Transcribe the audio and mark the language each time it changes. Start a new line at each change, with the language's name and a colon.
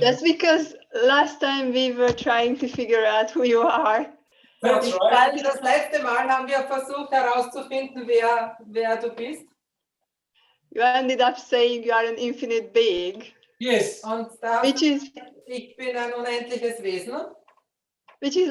English: Just because last time we were trying to figure out who you are. That's right.
German: Weil das letzte Mal haben wir versucht herauszufinden, wer du bist.
English: You ended up saying you are an infinite being, Yes.
German: Und da
English: which is
German: ich bin ein unendliches Wesen.